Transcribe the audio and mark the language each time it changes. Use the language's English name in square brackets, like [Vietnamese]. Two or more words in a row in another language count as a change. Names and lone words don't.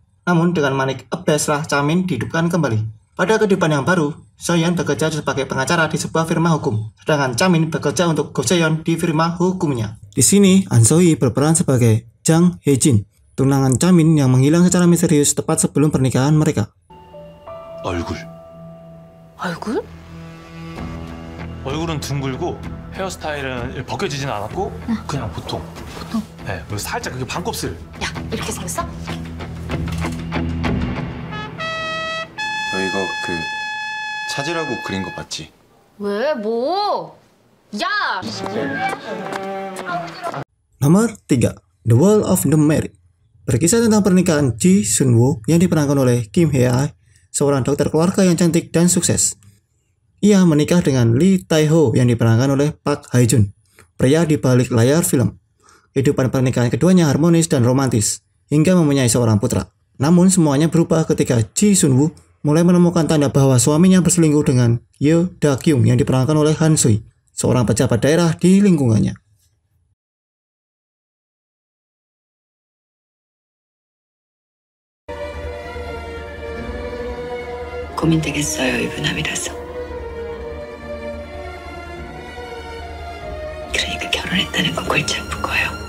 [Indonesian] Namun dengan manik Abyss lah Chamin dihidupkan kembali. Pada kehidupan yang baru, So-yeon bekerja sebagai pengacara di sebuah firma hukum, sedangkan Chamin bekerja untuk Go Se-yeon di firma hukumnya. Di sini, An So-hee berperan sebagai Jang Hae-jin, tunangan Chamin yang menghilang secara misterius tepat sebelum pernikahan mereka. [Korean] 얼굴. 얼굴은 둥글고 헤어스타일은 벗겨지진 않았고 그냥 보통. 네, 그리고 살짝 그게 반곱슬. 야, 이렇게 생겼어? 너 이거 찾으라고 그린 거 맞지? 왜? 뭐? 야! [Indonesian] Nomor 3, The Wall of the Married. Berkisah tentang pernikahan Ji Sun-woo yang diperankan oleh Kim Hye-ai, seorang dokter keluarga yang cantik dan sukses. Ia menikah dengan Lee Tae-ho yang diperankan oleh Park Hae-jun, pria di balik layar film. Kehidupan pernikahan keduanya harmonis dan romantis, hingga mempunyai seorang putra. Namun semuanya berubah ketika Ji Sun-woo mulai menemukan tanda bahwa suaminya berselingkuh dengan Yoo Da-kyung yang diperankan oleh Han So-hee, seorang pejabat daerah di lingkungannya. [Korean] 고민되겠어요, 유부남이라서. 그러니까 결혼했다는 건 골치 아픈 거예요.